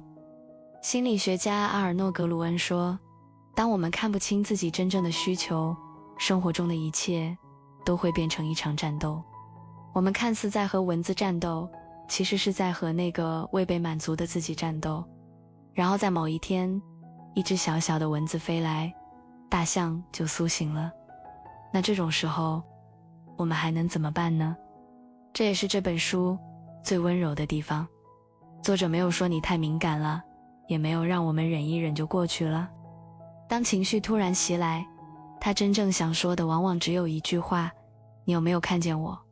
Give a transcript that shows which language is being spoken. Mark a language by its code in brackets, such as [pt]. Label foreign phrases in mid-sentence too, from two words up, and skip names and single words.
[zh] 心理學家阿爾諾·格魯恩說，當我們看不清自己真正的需求，生活中的一切都會變成一場戰鬥。我們看似在和蚊子戰鬥，其實是在和那個未被滿足的自己戰鬥。然後在某一天，一隻小小的蚊子飛來，大象就甦醒了。那這種時候，我們還能怎麼辦呢？這也是這本書最溫柔的地方。作者沒有說你太敏感了，也沒有讓我們忍一忍就過去了。當情緒突然襲來，他真正想說的往往只有一句話：你有沒有看見我？